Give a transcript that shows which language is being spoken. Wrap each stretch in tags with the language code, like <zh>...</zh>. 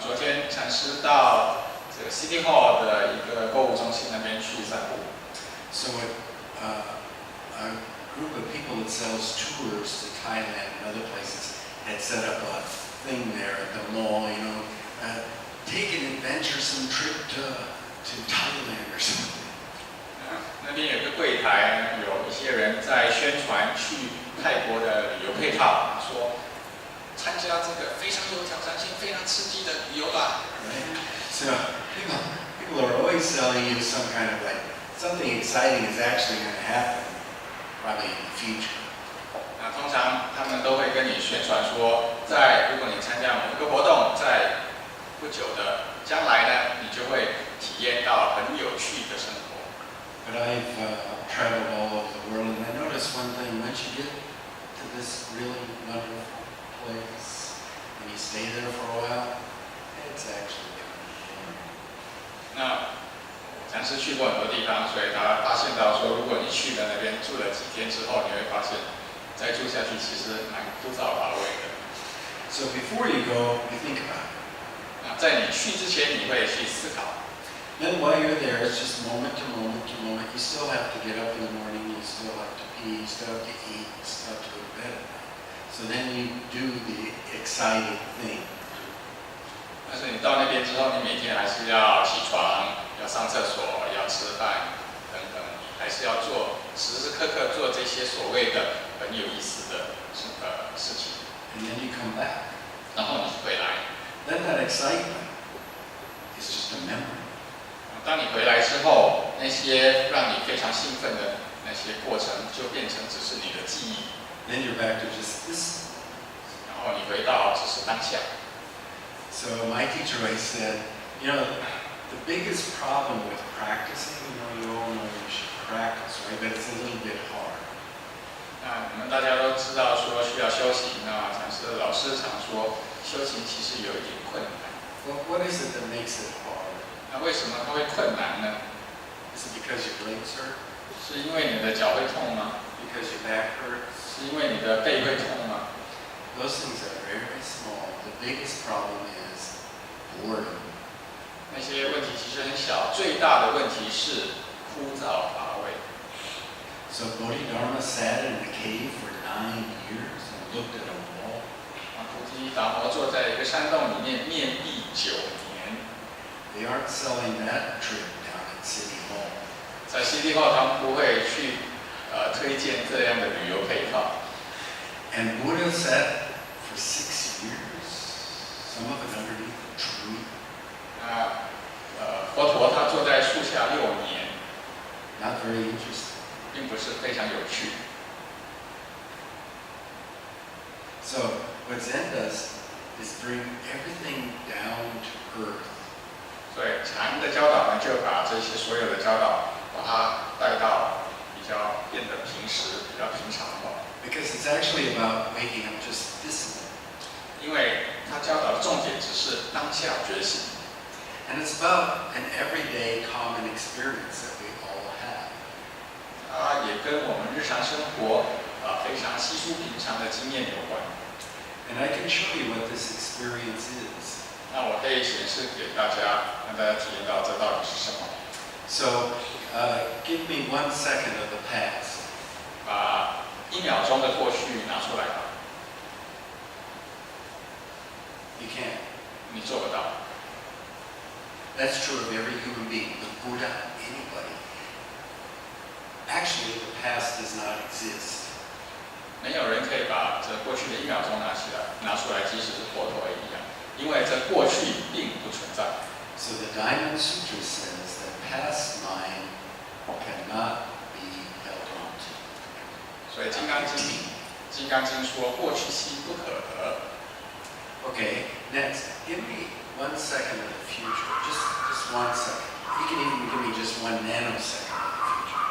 <zh>昨天禅师到这个 City Hall 的一个购物中心那边去散步。</zh> <en>So, a group of people that sells tours to Thailand and other places had set up a thing there at the mall, take an adventuresome trip to Thailand or something.</en> <zh>那边有个柜台，有一些人在宣传去泰国的旅游配套，说参加这个非常有挑战性、非常刺激的旅游吧。</zh> <en>Right? So people are always selling you some kind of like something exciting is actually going to happen, probably in the future.</en> <zh>那通常他们都会跟你宣传说，如果你参加某一个活动，在不久的将来呢，你就会体验到很有趣的生活。</zh> <en>But I've traveled all over the world, and I noticed one thing: once you get to this really wonderful place, and you stay there for a while, it's actually kind of boring.</en> <zh>那禅师去过很多地方，所以他发现到说，如果你去了那边住了几天之后，你会发现，再住下去其实蛮枯燥乏味的。</zh> <en>So before you go, you think about it.</en> <zh>那在你去之前，你会去思考。</zh> <en>Then while you're there, it's just moment to moment to moment. You still have to get up in the morning. You still have to pee. You still have to eat. You still have to go to bed. So then you do the exciting thing.</en> <zh>但是你到那边之后，你每天还是要起床，要上厕所，要吃饭等等，还是要时时刻刻做这些所谓的很有意思的事情。</zh> <en>And then you come back.</en> <zh>然后你回来。</zh> <en>Then that excitement is just a memory.</en> <zh>当你回来之后，那些让你非常兴奋的那些过程，就变成只是你的记忆。</zh> <en>Then you're back to just this.</en> <zh>然后你回到只是当下。</zh> <en>So my teacher always said, the biggest problem with practicing, you all know you should practice, right? But it's a little bit hard.</en> <zh>那我们大家都知道说需要修行，那禅师的老师常说，修行其实有一点困难。</zh> <en>Well, what is it that makes it hard?</en> <zh>那为什么它会困难呢？</zh> <en>Is it because your legs hurt?</en> <zh>是因为你的脚会痛吗？</zh> <en>Because your back hurts?</en> <zh>是因为你的背会痛吗？</zh> <en>Those things are very small. The biggest problem is boredom.</en> <zh>那些问题其实很小，最大的问题是枯燥乏味。</zh> <en>So Bodhidharma sat in a cave for 9 years and looked at a wall.</en> <zh>菩提达摩坐在一个山洞里面面壁9年。</zh> <en>They aren't selling that trip down at City Hall.</en> <zh>在 City Hall 他们不会去推荐这样的旅游配套。</zh> <en>And Buddha sat for 6 years, some of it underneath a tree.</en> <zh>佛陀他坐在树下6年。</zh> <en>Not very interesting.</en> <zh>并不是非常有趣。</zh> <en>So what Zen does is bring everything down to earth.</en> <zh>所以禅的教导呢，就把这些所有的教导，把它带到变得平时、比较平常化。</zh> <en>Because it's actually about waking up just this moment.</en> <zh>因为他教导的重点只是当下觉醒。</zh> <en>And it's about an everyday common experience that we all have.</en> <zh>它也跟我们日常生活非常稀疏平常的经验有关。</zh> <en>And I can show you what this experience is.</en> <zh>那我可以显示给大家，让大家体验到这到底是什么。</zh> <en>So give me 1 second of the past.</en> <zh>把1秒钟的过去拿出来吧。</zh> <en>You can't.</en> <zh>你做不到。</zh> <en>That's true of every human being, the Buddha, anybody. Actually, the past does not exist.</en> <zh>没有人可以把这过去的1秒钟拿出来，即使是佛陀也一样，因为这过去并不存在。</zh> <en>So the Diamond Sutra says that past mind cannot be held on to.</en> <zh>所以《金刚经》说过去心不可得。</zh> <en>Okay, next, give me 1 second of the future. Just 1 second. You can even give me just 1 nanosecond of the future.</en>